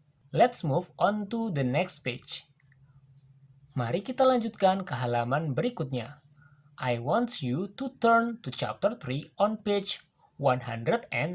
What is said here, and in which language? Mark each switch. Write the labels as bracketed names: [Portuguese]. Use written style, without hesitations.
[English] Let's move on to the next page. [Indonesian] Mari kita lanjutkan ke halaman berikutnya. [English] I want you to turn to chapter 3 on page 135.